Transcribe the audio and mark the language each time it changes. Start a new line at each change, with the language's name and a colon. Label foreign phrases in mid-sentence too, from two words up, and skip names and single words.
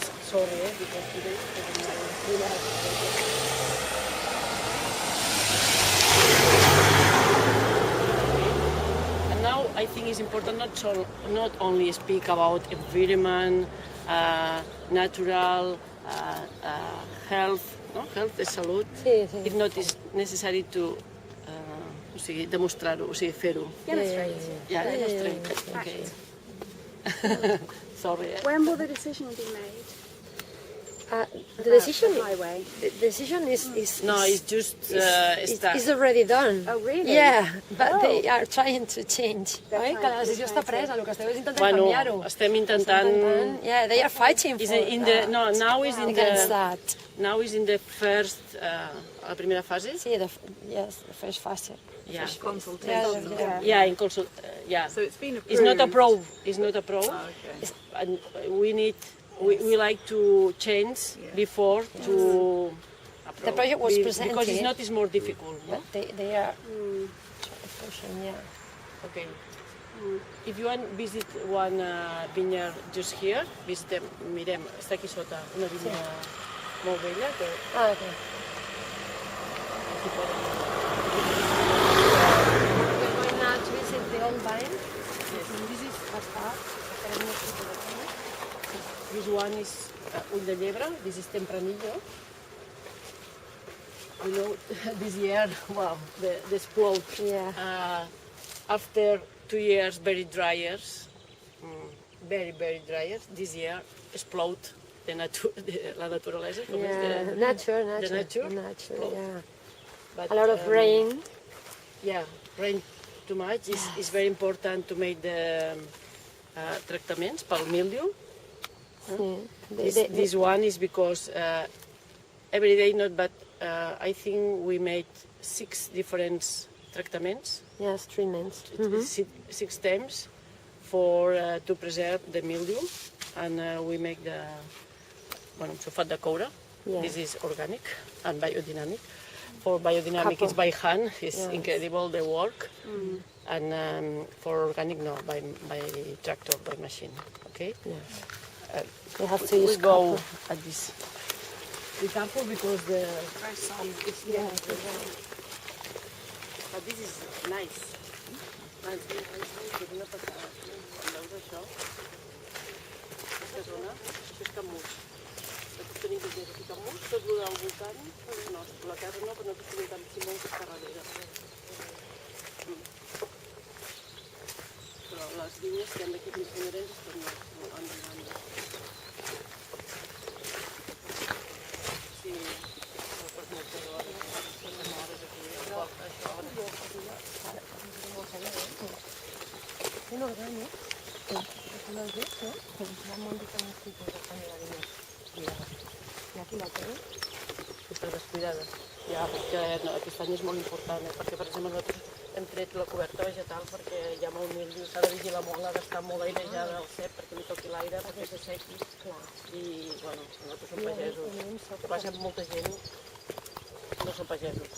English: Sorry, because today and now I think it's important not only speak about environment, natural, health, no?
Catalan: Health és salut. Sí, sí.
English: If not, it's necessary to
Catalan: o sigui, demostrar-ho, o sigui, fer-ho.
English: Demonstrate. Yeah, demonstrate. Okay. Sorry. When will the decision be made? The decision, The highway. the decision is No, it's just start. is already done. Oh, really? Yeah, but they are trying to change. They're
Catalan: Oi?
English: trying
Catalan: Que la
English: to
Catalan: decisió està
English: change
Catalan: presa, el que esteu és intentant Bueno, canviar-ho. estem intentant...
English: Yeah, they are fighting for In the, no, now is in against the that. now is in the first
Catalan: la primera fase. Sí,
English: yes, the first fase. Yeah. Consultation. Yeah, in consult. Yeah. So it's been approved. It's not approved. It's not approved. Okay. And we need. We like to change before to approve. The project was presented. Because it's not. It's more difficult. No? But they are pushing, yeah. Okay. If you want visit one vineyard just here,
Catalan: visitem, mirem, està aquí sota, una vinya molt bella que
English: Ah, okay.
Catalan: aquí podem...
English: We're going now to visit the old vine. This is a part. This one is ull de llebre, this is tempranillo. You know, this year, wow, the explode. Yeah. After 2 years very dry years, very dry years, this year explode
Catalan: la naturalesa. com és
English: Yeah, the- nature, the nature. yeah. But, A lot of rain. Yeah, rain too much is very important to make the
Catalan: tractaments pel
English: mildew. This one is because every day not, but I think we made 6 different tractaments, Yes, treatments. 6 times for to preserve the mildew, and we make the
Catalan: sulfat de coure.
English: Yeah. This is organic and biodynamic. For biodynamic, it's by hand. It's incredible the work, and for organic, no, by tractor, by machine. Okay. You have to We use go copper. at this. Be careful because the... Very soft. Yeah. But this is nice. Nice,
Catalan: és una passada. Quan veus això, aquesta zona, això és Camús. Nosaltres tenim que aquí Camús, tot el del voltant, no, la terra no, però nosaltres tenim Camp Simó que està darrere. Però les vinyes que han d'aquí fins a Llorenç estan molt endavant. Sí, pues moltes hores aquí, això.
Spanish: ¿Es orgánico? Sí. ¿Es una vez, no? Vamos a dejar un sitio de la vinya.
Catalan: I aquí la tenen? Està descuidada. Ja, perquè no, aquest any és molt important, perquè per exemple nosaltres hem tret la coberta vegetal perquè hi ha molt míldiu, s'ha de vigilar molt, ha d'estar molt airejada al cep perquè li toqui l'aire, perquè se sequi. I, bueno, nosaltres som pagesos. El que passa amb molta gent no són pagesos.